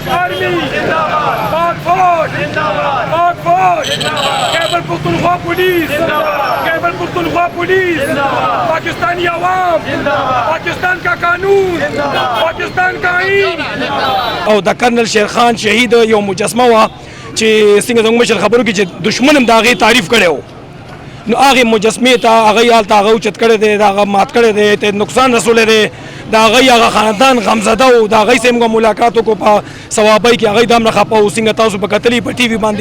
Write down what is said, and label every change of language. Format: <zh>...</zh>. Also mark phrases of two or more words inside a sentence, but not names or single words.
<ur>آرمی زندہ باد، پاک فوج زندہ باد، پاک فوج زندہ باد، خیبر پختونخوا پولیس زندہ باد، خیبر پختونخوا پولیس زندہ باد، پاکستانی عوام زندہ باد، پاکستان کا قانون زندہ باد، پاکستان کا آئین</ur> <ps>او د کرنل شیر خان شهید یو مجسمه وا چې څنګه زموږ مشر خبرو کې چې دشمن هم د هغې تعریف کړی و نو هغې مجسمې ته هغه هلته هغه اوچت کړی دی د هغه مات کړی دی ته نقصان رسولی دی د هغې هغه خاندان غمزده و د هغې سره موږ ملاقات وکړو په ثوابۍ کې هغې دا هم نه خفه و څنګه تاسو په کتلي په ټي وي باندې</ps>